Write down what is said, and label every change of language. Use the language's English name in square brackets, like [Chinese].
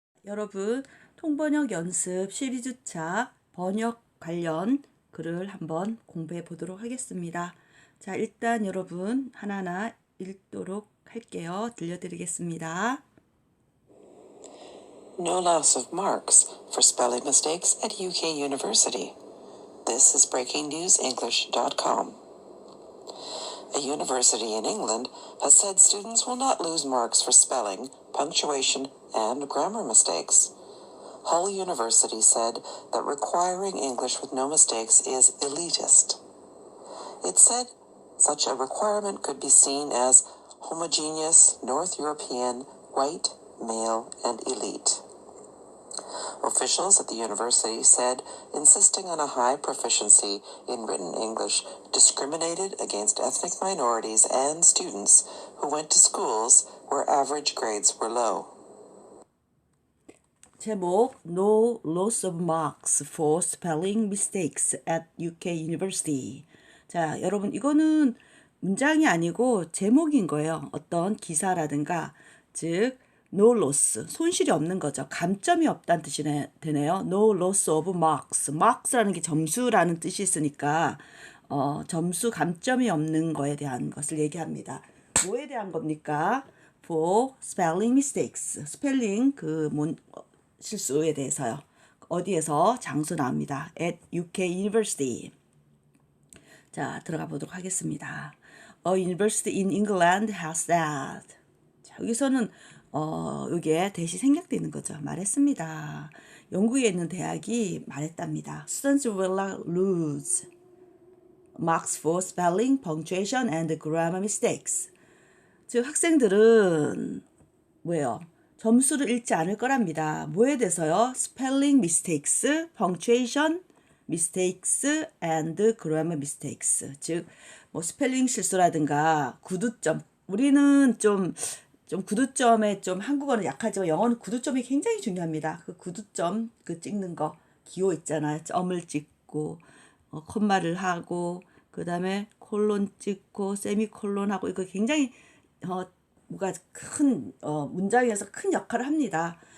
[Korean] 여러분, 통번역 연습 12주차 번역 관련 글을 한번 공부해 보도록 하겠습니다. 자, 일단 여러분 하나하나 읽도록 할게요. 들려드리겠습니다. [English] No loss of marks for spelling mistakes at UK University. This is breakingnewsenglish.com. A university in England has said students will not lose marks for spelling, punctuation, and grammar mistakes. Hull University said that requiring English with no mistakes is elitist. It said such a requirement could be seen as homogeneous, North European, white, male, and elite. Officials at the university said insisting on a high proficiency in written English discriminated against ethnic minorities and students who went to schools where average grades were low. 제목 No loss of marks for spelling mistakes at UK University. [Korean] 자, 여러분 이거는 문장이 아니고 제목인 거예요. 어떤 기사라든가 즉 no loss, 손실이 없는 거죠. 감점이 없다는 뜻이 되네요. [English] No loss of marks. [Korean] marks라는 게 점수라는 뜻이 있으니까 점수 감점이 없는 거에 대한 것을 얘기합니다. 뭐에 대한 겁니까? [English] For spelling mistakes. [Korean] 스펠링 실수에 대해서요. 어디에서 장소 나옵니다. [English] At UK University. [Korean] 자, 들어가 보도록 하겠습니다. [English] A university in England has said. [Korean] 자, 여기서는 이게 대시 생략되어 있는 거죠. 말했습니다. 영국에 있는 대학이 말했답니다. [English] Students will not lose marks for spelling, punctuation, and grammar mistakes. [Korean] 즉 학생들은 뭐예요? 점수를 잃지 않을 거랍니다. 뭐에 대해서요? [English] Spelling mistakes, punctuation mistakes, and grammar mistakes. [Korean] 즉 뭐 스펠링 실수라든가 구두점. 우리는 좀 구두점에 좀 한국어는 약하지만 영어는 구두점이 굉장히 중요합니다. 그 구두점 찍는 거 기호 있잖아요. 점을 찍고 콤마를 하고 그 다음에 콜론 찍고 세미콜론 하고 이거 굉장히 뭐가 큰 문장에서 큰 역할을 합니다.